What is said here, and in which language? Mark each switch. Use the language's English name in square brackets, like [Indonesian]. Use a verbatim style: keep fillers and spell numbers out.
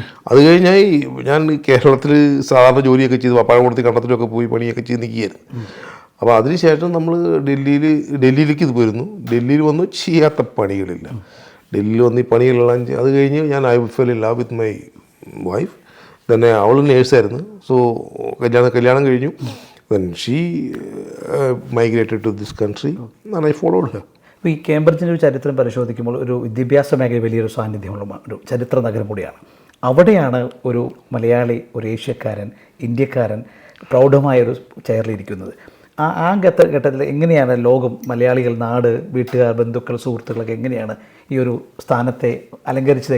[Malayalam] അത് കഴിഞ്ഞാൽ ഞാൻ കേരളത്തിൽ സാധാരണ ജോലിയൊക്കെ ചെയ്ത് പപ്പായംകുളത്ത് കണ്ടത്തിലൊക്കെ പോയി പണിയൊക്കെ ചെയ്ത് നിൽക്കുകയായിരുന്നു. അപ്പോൾ അതിനുശേഷം നമ്മൾ ഡൽഹിയിൽ ഡൽഹിയിലേക്ക് ഇത് പോയിരുന്നു. ഡൽഹിയിൽ വന്നു ചെയ്യാത്ത പണികളില്ല. ഡൽഹിയിൽ വന്ന് ഈ പണികളെല്ലാം ചെയ്യും. അത് കഴിഞ്ഞ് ഞാൻ [English] I fell in love with my wife. [Malayalam] തന്നെ അവൾ നേഴ്സായിരുന്നു. സോ കല്യാണം കല്യാണം കഴിഞ്ഞു. [English] When she uh, migrated to this country, and I followed her. [Malayalam] ഈ കേംബ്രിഡ്ജിൻ്റെ ഒരു ചരിത്രം പരിശോധിക്കുമ്പോൾ ഒരു വിദ്യാഭ്യാസ മേഖല വലിയൊരു സാന്നിധ്യമുള്ള ഒരു ചരിത്ര നഗരം കൂടിയാണ്. അവിടെയാണ് ഒരു മലയാളി, ഒരു ഏഷ്യക്കാരൻ, ഇന്ത്യക്കാരൻ പ്രൗഢമായൊരു ചെയറിലിരിക്കുന്നത്. ആ ആ ഘട്ട ഘട്ടത്തിൽ എങ്ങനെയാണ് ലോകം, മലയാളികൾ, നാട്, വീട്ടുകാർ, ബന്ധുക്കൾ, സുഹൃത്തുക്കളൊക്കെ എങ്ങനെയാണ് ഈ ഒരു സ്ഥാനത്തെ അലങ്കരിച്ചത്?